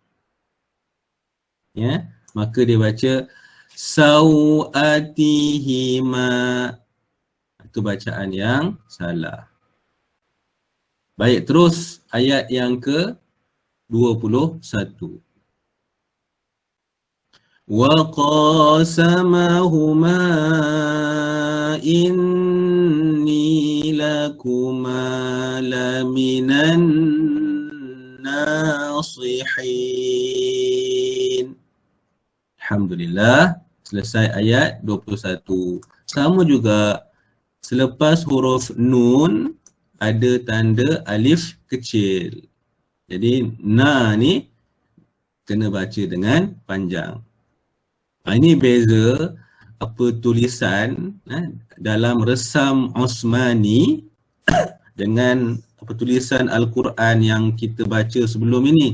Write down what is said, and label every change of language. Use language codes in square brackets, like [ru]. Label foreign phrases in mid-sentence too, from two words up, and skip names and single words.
[ms] Ya, maka dia baca sawatihima. Itu bacaan yang salah. Baik, terus ayat yang ke-21. [ar] وقاسمهما إني لكما لمن الناصحين. [ms] Alhamdulillah, selesai ayat 21. Sama juga, selepas huruf nun ada tanda alif kecil. Jadi na ni kena baca dengan panjang. Ini beza tulisan dalam resam Osmani dengan tulisan Al-Quran yang kita baca sebelum ini.